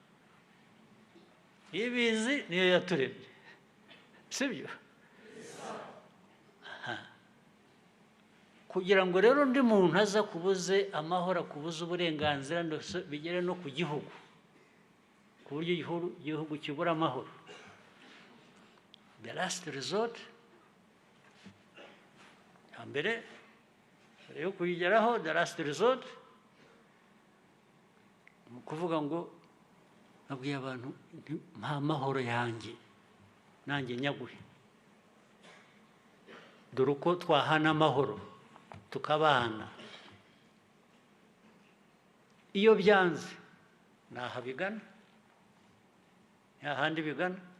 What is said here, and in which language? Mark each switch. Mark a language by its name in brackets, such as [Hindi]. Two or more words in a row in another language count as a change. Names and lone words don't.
[Kinyarwanda] Ibizi niyo yaturemye, sibyo? kugira ngo rero undi muntu aza kubuze amahoro, akubuze uburenganzira, bigere no ku gihugu, ku buryo igihugu kibura amahoro. [English] The last resort, [Kinyarwanda] mbere yo kuyigeraho, [English] the last resort, [Kinyarwanda] mu kuvuga ngo nabwiye abantu nta mahoro yanjye nanjye nyaguhe, dore uko twahana amahoro tukabana. Iyo byanze ntaho bigana, nta handi bigana.